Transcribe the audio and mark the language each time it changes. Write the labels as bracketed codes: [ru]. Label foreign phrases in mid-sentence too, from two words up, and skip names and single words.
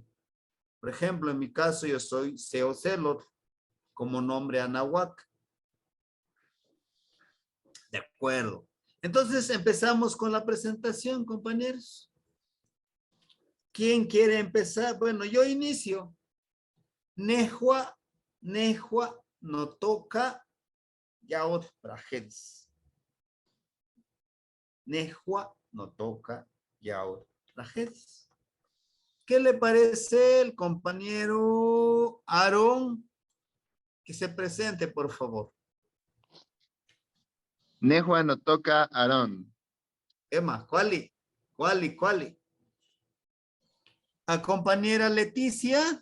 [es] Por ejemplo, en mi caso yo soy Seocelot como nombre Anahuac. De acuerdo. Entonces empezamos con la presentación, compañeros. ¿Quién quiere empezar? Bueno, yo inicio. [nah] Nejua no toca yaot trajedis. Nejua no toca yaot trajedis. [es] ¿Qué le parece el compañero Aarón? Que se presente, por favor. [nah] Nejua no toca Aarón. [es] Emma, ¿cuál? A compañera Leticia.